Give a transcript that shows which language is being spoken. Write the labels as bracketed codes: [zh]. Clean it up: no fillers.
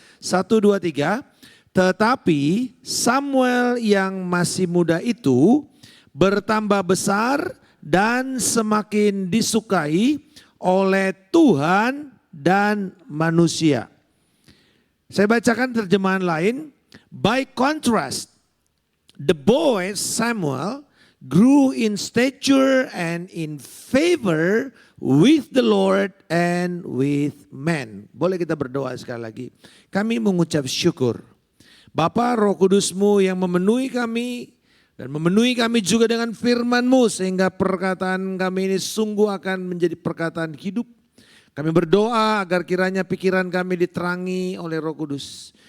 [id] 1, 2, 3. Tetapi Samuel yang masih muda itu bertambah besar dan semakin disukai oleh Tuhan dan manusia. Saya bacakan terjemahan lain. [en] By contrast, the boy Samuel grew in stature and in favor with the Lord and with men. [id] Boleh kita berdoa sekali lagi. Kami mengucap syukur. Bapa, Roh Kudus-Mu yang memenuhi kami dan memenuhi kami juga dengan firman-Mu sehingga perkataan kami ini sungguh akan menjadi perkataan hidup. Kami berdoa agar kiranya pikiran kami diterangi oleh Roh Kudus.